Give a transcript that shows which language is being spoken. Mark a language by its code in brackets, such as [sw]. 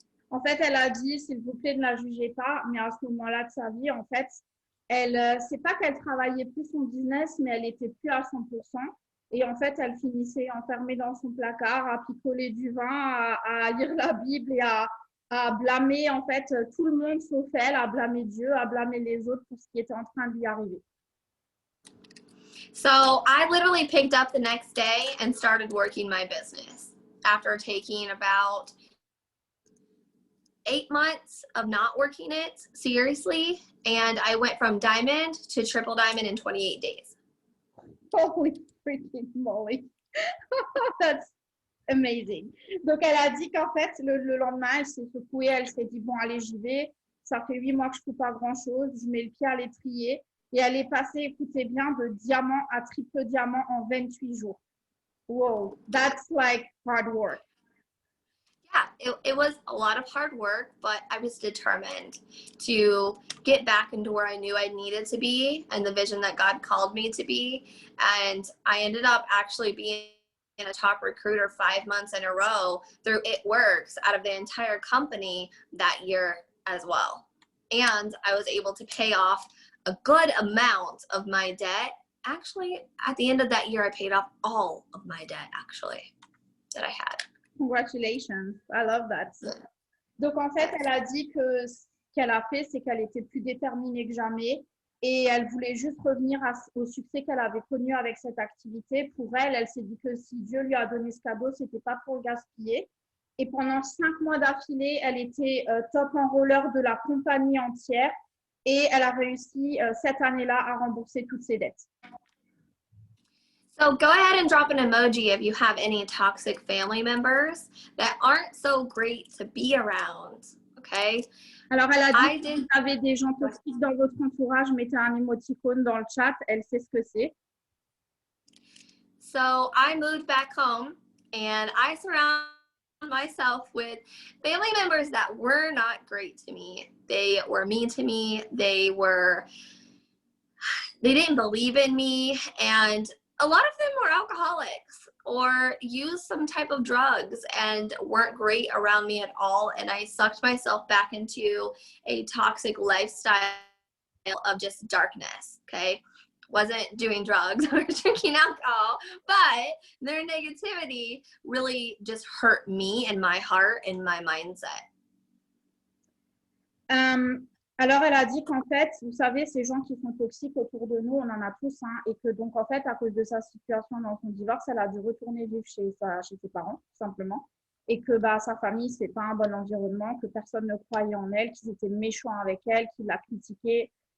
[fr] En fait, elle a dit, s'il vous plaît, ne la jugez pas, mais à ce moment-là de sa vie, en fait, c'est pas qu'elle travaillait plus son business, mais elle était plus à 100%. Et en fait, elle finissait enfermée dans son placard, à picoler du vin, à lire la Bible et à blâmer, en fait, tout le monde sauf elle, à blâmer Dieu, à blâmer les autres pour ce qui était en train de lui arriver. [en] So I literally picked up the next day and started working my business after taking about 8 months of not working it seriously, and I went from diamond to triple diamond in 28 days. Holy freaking moly. That's amazing. [fr] Donc, elle a dit qu'en fait, le lendemain, elle s'est secouée, elle s'est dit, bon, allez, j'y vais. Ça fait 8 mois que je ne fais pas grand-chose. Je mets le pied à l'étrier. Et elle est passée, écoutez bien, de diamant à triple diamant en 28 jours. [en] Wow, that's like hard work. Yeah, it was a lot of hard work, but I was determined to get back into where I knew I needed to be and the vision that God called me to be. And I ended up actually being a top recruiter 5 months in a row through It Works out of the entire company that year as well. And I was able to pay off a good amount of my debt. Actually, at the end of that year, I paid off all of my debt, actually, that I had. Congratulations. I love that. [fr] Donc, en fait, elle a dit que ce qu'elle a fait, c'est qu'elle était plus déterminée que jamais et elle voulait juste revenir au succès qu'elle avait connu avec cette activité. Pour elle, elle s'est dit que si Dieu lui a donné ce cadeau, c'était pas pour le gaspiller. Et pendant 5 mois d'affilée, elle était top enroller de la compagnie entière et elle a réussi cette année-là à rembourser toutes ses dettes. [en] So go ahead and drop an emoji if you have any toxic family members that aren't so great to be around, okay? [fr] Alors, elle a dit que si vous avez des gens toxiques dans votre entourage, mettez un émoticône dans le chat, elle sait ce que c'est. [en] So I moved back home and I surround myself with family members that were not great to me. They were mean to me. They didn't believe in me, and a lot of them were alcoholics or used some type of drugs and weren't great around me at all. And I sucked myself back into a toxic lifestyle of just darkness, okay? Wasn't doing drugs or drinking alcohol, but their negativity really just hurt me and my heart and my mindset. [fr] Alors, elle a dit qu'en fait, vous savez, ces gens qui sont toxiques autour de nous, on en a tous, hein, et que donc, en fait, à cause de sa situation dans son divorce, elle a dû retourner vivre chez ses parents, tout simplement, et que sa famille, c'est pas un bon environnement, que personne ne croyait en elle, qu'ils étaient méchants avec elle, qu'ils la critiquaient.